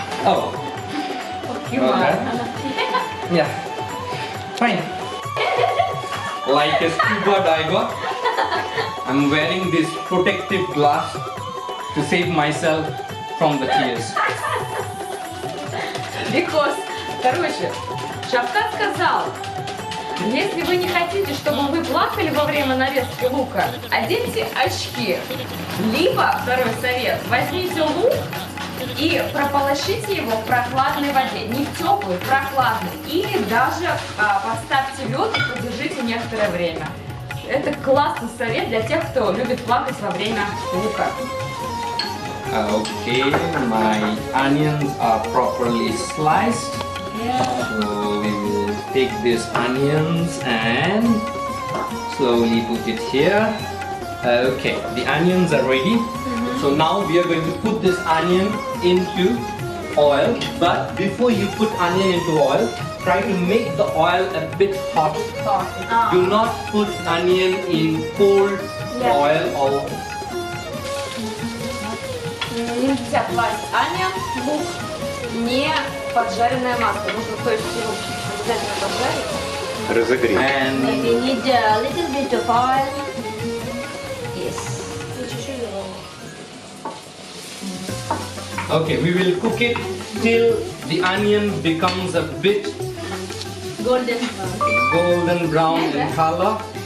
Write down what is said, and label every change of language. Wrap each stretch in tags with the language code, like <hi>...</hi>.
<en>Oh. Okay. Yeah. Fine. Like a scuba diver, I'm wearing this protective glass to save myself from the tears. Because,</en> <ru>короче, Шафкат сказал, если вы не хотите, чтобы вы плакали во время нарезки лука, оденьте очки. Либо, второй совет, возьмите лук и прополощите его в прохладной воде. Не в теплой, в прохладной. Или даже поставьте лед и подержите некоторое время. Это классный совет для тех, кто любит плакать во время лука.</ru> <en>Okay, my onions are properly sliced. So we will take these onions and slowly put it here. Okay, the onions are ready. So now we are going to put this onion into oil. But before you put onion into oil, try to make the oil a bit hot. Do not put onion in cold oil or</en> <ru>нельзя класть onion, лук, не поджаренное масло. Нужно, то есть его обязательно поджарить. Разогреть.</ru> <en>And Maybe need a little bit of oil. Yes. okay, we will cook it till the onion becomes a bit golden brown in color.</en>